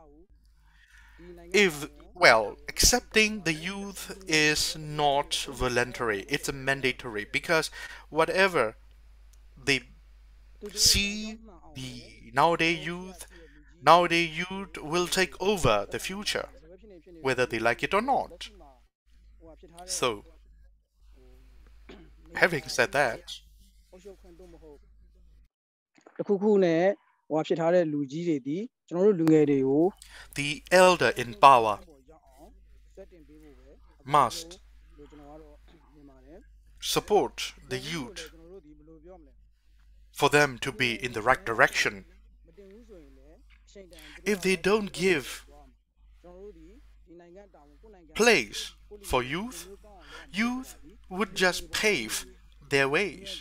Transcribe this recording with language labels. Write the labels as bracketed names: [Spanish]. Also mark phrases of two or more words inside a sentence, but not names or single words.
[English] Accepting the youth is not voluntary, it's a mandatory, because whatever they see, the nowadays youth will take over the future, whether they like it or not. So, having said that, [Burmese] တခုခုနဲ့ဟိုဖြစ်ထားတဲ့လူကြီးတွေဒီကျွန်တော်တို့လူငယ်တွေကို [English] the elder in power must support the youth for them to be in the right direction. If they don't give place for youth, youth would just pave their ways.